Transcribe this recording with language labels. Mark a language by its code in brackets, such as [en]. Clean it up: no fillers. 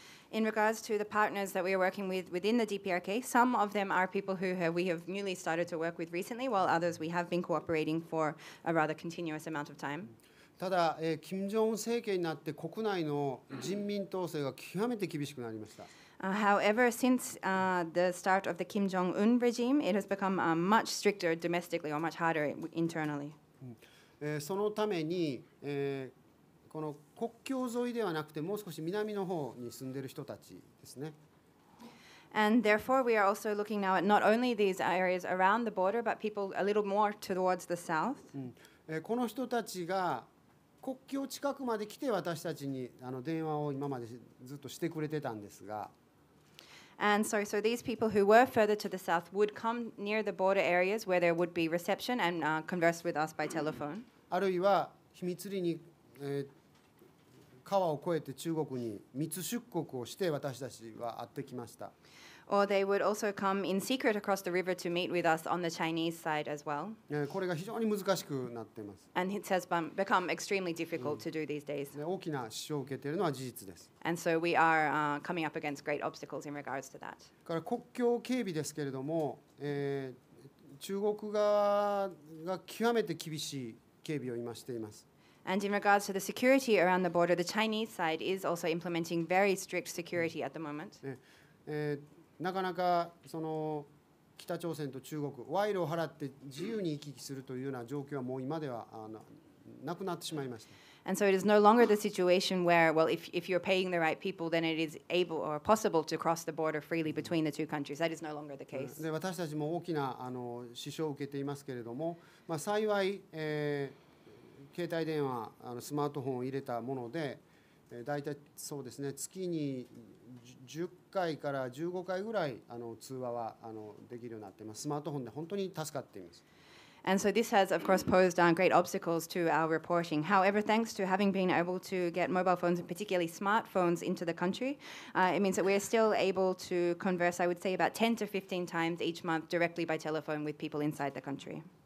[en] In regards to the partners that we are working with within the DPRK, some of them are people who we have newly started to work with recently, while others we have been cooperating for a rather continuous amount of time. [ja] ただ、金正恩政権になって国内の人民統制が極めて厳しくなりました。 [en] However, since the start of the Kim Jong-un regime, it has become much stricter domestically or much harder internally. [ja] そのために、この国境沿いではなくてもう少し南の方に住んでいる人たちですね。 [en] And therefore, we are also looking now at not only these areas around the border, but people a little more towards the south. [ja] この人たちが国境近くまで来て私たちに電話を今までずっとしてくれてたんですが。 [en] And so these people who were further to the south would come near the border areas where there would be reception and converse with us by telephone. [ja] あるいは秘密裏に、川を越えて中国に密出国をして私たちは会ってきました。 [en] Or they would also come in secret across the river to meet with us on the Chinese side as well. [ja] これが非常に難しくなっています。 [en] And it has become extremely difficult to do these days. [ja] 大きな支障を受けているのは事実です。 [en] And so we are coming up against great obstacles in regards to that. [ja] から国境警備ですけれども、中国側が極めて厳しい警備を今しています。 [en] And in regards to the security around the border, the Chinese side is also implementing very strict security at the moment. [ja] なかなかその北朝鮮と中国、賄賂を払って自由に行き来するというような状況はもう今ではなくなってしまいました。 [en] And so it is no longer the situation where, well, if you're paying the right people, then it is able or possible to cross the border freely between the two countries. That is no longer the case. [ja] で私たちも大きな支障を受けていますけれども、幸い、携帯電話、スマートフォンを入れたもので、大体そうですね、月に10回から15回ぐらい通話はできるようになっています。スマートフォンで本当に助かっています。 [en] And so this has, of course, posed great obstacles to our reporting. However, thanks to having been able to get mobile phones, and particularly smartphones, into the country, it means that we are still able to converse, I would say, about 10 to 15 times each month directly by telephone with people inside the country.